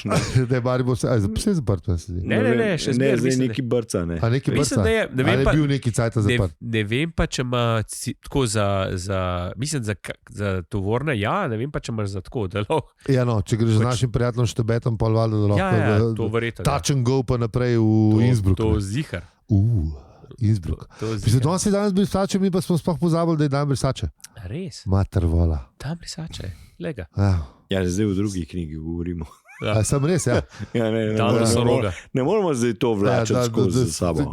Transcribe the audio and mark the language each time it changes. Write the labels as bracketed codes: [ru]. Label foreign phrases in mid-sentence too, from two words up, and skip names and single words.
[sl] Da je Maribor vse zaprt. Ne, še Ne, zmeraj zdaj mislim, neki brca, ne. A neki Mislim, brca? da je- ne vem Ali pa- je bil neki cajt zaprt? ne vem pa, če ima tako mislim, za tovorne, ja, ne vem pa, če imaš za tako, da lahko. Ja, no, če greš z našim prijateljem Štebetom, pa valjda, da lahko Ja, to verjetno. [en] touch and go [sl] pa naprej v Innsbruck. To zihar. Innsbruck. To Mislim, zihar. danes je danes brisače, mi pa smo sploh pozabili, da je dan brisače. Res, Mater vola. tam brisače, lega. Ja. Ja, zdaj v drugi knjigi govorimo. A sem res, ja. Ja, ne Tam so roga. Ne moramo zdaj to vlačiti skozi za sabo.